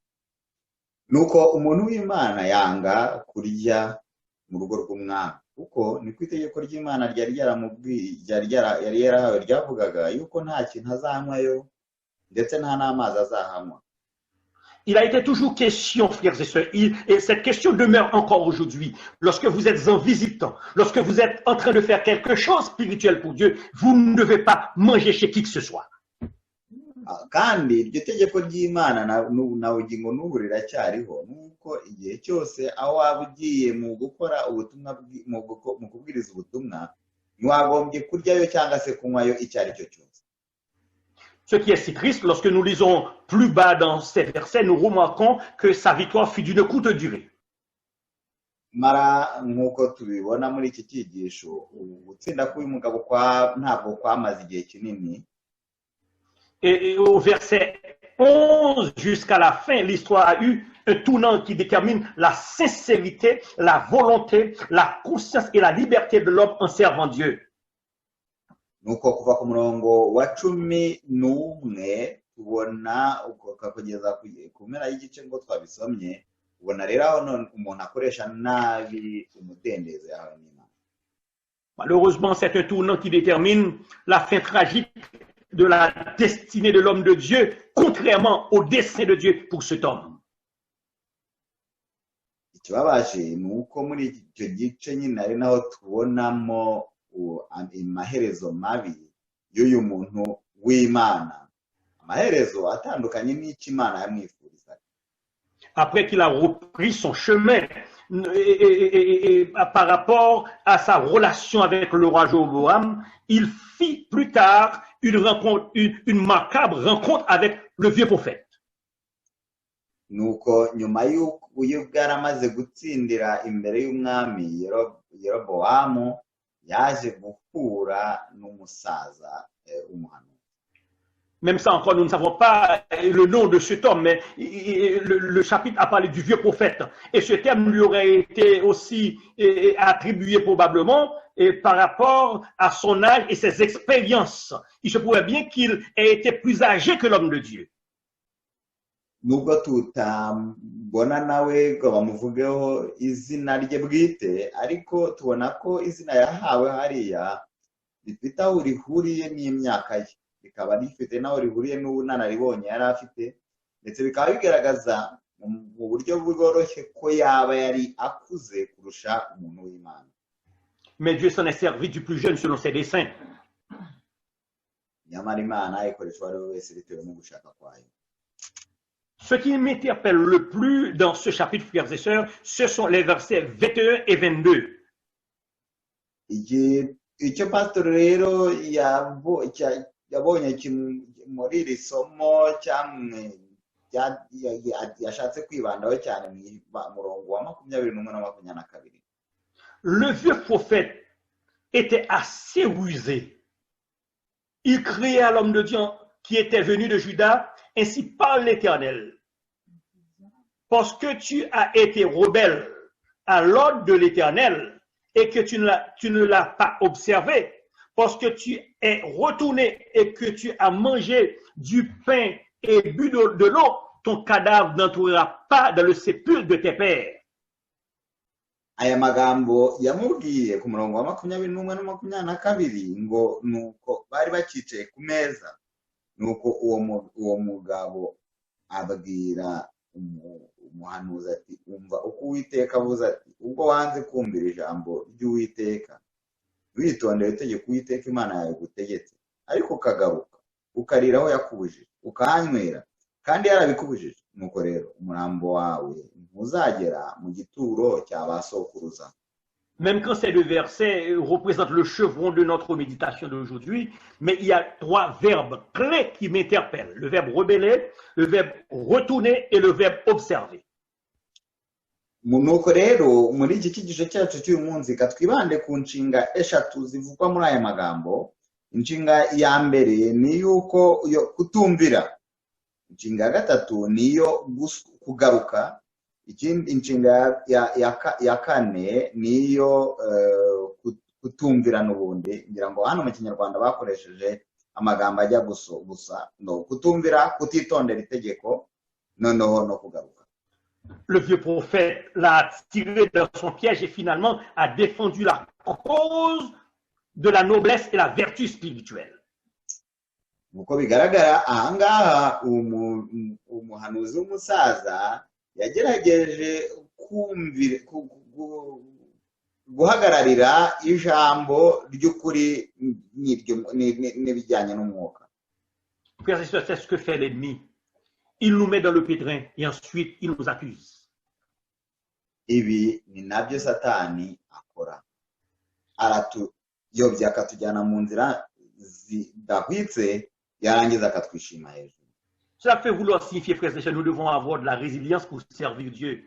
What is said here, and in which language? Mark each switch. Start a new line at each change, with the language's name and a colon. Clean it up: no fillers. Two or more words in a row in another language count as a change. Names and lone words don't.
Kinyarwanda: Nuko umuntu w'Imana yanga kurya mu rugo rw'umwami, kuko ni ku itegeko ry'Imana ryari yarahawe ryavugaga yuko nta kintu azanywayo ndetse nta n'amazi azahanywa.
French: Il a été toujours question, frères et sœurs, et cette question demeure encore aujourd'hui. Lorsque vous êtes en visite, lorsque vous êtes en train de faire quelque chose spirituel pour Dieu, vous ne devez pas manger chez qui que ce soit.
Kinyarwanda: Kandi iryo tegeko ry'Imana na ugingo n'ubu riracyariho, nuko igihe cyose aho waba ugiye mu gukora ubutumwa mu kubwiriza ubutumwa, ntiwagombye kuryayo cyangwa se kunywayo icyo ari cyo cyose.
French: Ce qui est si triste, lorsque nous lisons plus bas dans ces versets, nous remarquons que sa victoire fut d'une courte durée.
Kinyarwanda: Mara nk'uko tubibona muri iki cyigisho, gutsinda k'uyu mugabo ntabwo kwamaze igihe kinini.
French: Et au verset 11 jusqu'à la fin, l'histoire a eu un tournant qui détermine la sincérité, la volonté, la conscience et la liberté de l'homme en servant Dieu.
Kinyarwanda: Nuko kuva ku murongo wa 11 tubona kugeza ku mpera y'igice ngo twabisomye, ubona rero aho umuntu akoresha nabi umudendezo yahawe n'Imana.
French: Malheureusement, c'est un tournant qui détermine la fin tragique de la destinée de l'homme de Dieu, contrairement au dessein de Dieu pour cet homme.
Kinyarwanda: Ikibabaje ni uko muri icyo gice nyine ari naho tubonamo amaherezo mabi y'uyu muntu w'Imana, amaherezo atandukanye n'icyo Imana yamwifurizaga.
French: Après qu'il a repris son chemin par rapport à sa relation avec le roi Jéroboam, il fit plus tard une macabre rencontre avec le vieux prophète.
Kinyarwanda: Nuko nyuma y'uko yaramaze gutsindira imbere y'umwami Yeroboamu, yaje guhura n'umusaza umuhanuzi.
French: Même ça encore, nous ne savons pas le nom de cet homme, mais le chapitre a parlé du vieux prophète. Et ce terme lui aurait été aussi attribué probablement par rapport à son âge et ses expériences. Il se pourrait bien qu'il ait été plus âgé que l'homme de Dieu.
Kinyarwanda: nubwo tutambona nawe ngo bamuvugeho izina rye bwite ariko tubona ko izina yahawe hariya rifite aho rihuriye n'imyaka ye, rikaba rifite n'aho rihuriye n'ubunararibonye yari afite, ndetse bikaba bigaragaza mu buryo bworoshye ko yaba yari akuze kurusha umuntu w'Imana.
French: Mais Dieu s'en est servi du plus jeune selon ses desseins.
Kinyarwanda: Nyamara Imana ikoresha uwo ari we wese bitewe no gushaka kwayo.
French: Ce qui m'interpelle le plus dans ce chapitre, frères et sœurs, ce sont les versets 21 et 22.
Kinyarwanda: Icyo pastor rero yabonye muri iri somo yashatse kwibandaho cyane mu murongo wa 21 na 22.
French: Le vieux prophète était assez rusé. Il criait à l'homme de Dieu qui était venu de Juda, ainsi parle l'Éternel. Parce que tu as été rebelle à l'ordre de l'Éternel et que tu ne l'as pas observé, parce que tu es retourné et que tu as mangé du pain et bu de l'eau, ton cadavre n'entrera pas dans le sépulcre de tes pères.
Kinyarwanda: Aya magambo yamubwiye ku murongo wa 21 na 22 ngo nuko bari bakicaye ku meza, nuko uwo mugabo ababwira umuhanuzi ati, umva uko Uwiteka avuze ati, ubwo wanze kumvira ijambo ry'Uwiteka witondera itegeko Uwiteka Imana yawe gutegetse, ariko ukagaruka ukarira aho yakubujije ukahanywera kandi yarabikubujije, nuko rero umurambo wawe ntuzagera mu gituro cya ba sokuruza.
French: Même quand ces deux versets représentent le chevron de notre méditation d'aujourd'hui, mais il y a trois verbes clés qui m'interpellent. Le verbe rebeller, le verbe retourner et le verbe observer.
Kinyarwanda: Nuko rero muri iki kigisho cyacu cy'uyu munsi katwibande ku nshinga eshatu zivugwa muri aya magambo. Inshinga ya mbere ni yuko kutumvira, inshinga ya gatatu niyo kugaruka, inshinga ya kane niyo kutumvira n'ubundi. Ngira ngo hano mu Kinyarwanda bakoresheje amagambo ajya gusa no kutumvira, kutitondera itegeko, noneho no kugaruka.
French: Le vieux prophète l'a tiré dans son piège et finalement a défendu la cause de la noblesse et la vertu spirituelle.
Kinyarwanda: Uko bigaragara ahangaha umuhanuzi w'umusaza yagerageje guhagararira ijambo ry'ukuri n'ibijyanye n'umwuka.
French: Frères et sœurs, c'est ce que fait l'ennemi. Il nous met dans le pétrin et ensuite il nous accuse.
Kinyarwanda: Ibi ni nabyo Satani akora. Aratuyobya akatujyana mu nzira zidahwitse yarangiza akatwishima hejuru.
French: Cela fait vouloir signifier, frères et sœurs, nous devons avoir de la résilience pour servir Dieu.